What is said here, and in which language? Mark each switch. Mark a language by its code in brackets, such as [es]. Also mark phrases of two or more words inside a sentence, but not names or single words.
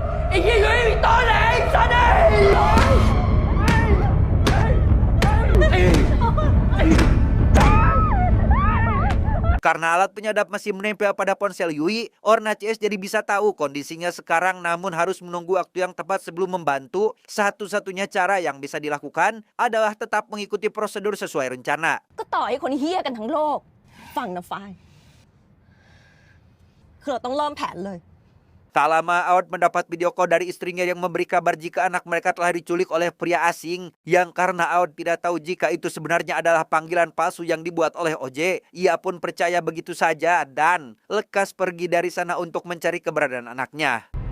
[id] Karena alat penyadap masih menempel pada ponsel Yui, Orna CS jadi bisa tahu kondisinya sekarang, namun harus menunggu waktu yang tepat sebelum membantu. Satu-satunya cara yang bisa dilakukan adalah tetap mengikuti prosedur sesuai rencana. [th] ก็ต่อให้คนเฮี้ยกันทั้งโลกฟังนะฝ้ายคือเราต้องเริ่มแผนเลย [id] Tak lama Aud mendapat [en] video call [id] dari istrinya yang memberi kabar jika anak mereka telah diculik oleh pria asing. Yang karena Aud tidak tahu jika itu sebenarnya adalah panggilan palsu yang dibuat oleh OJ, ia pun percaya begitu saja dan lekas pergi dari sana untuk mencari keberadaan anaknya.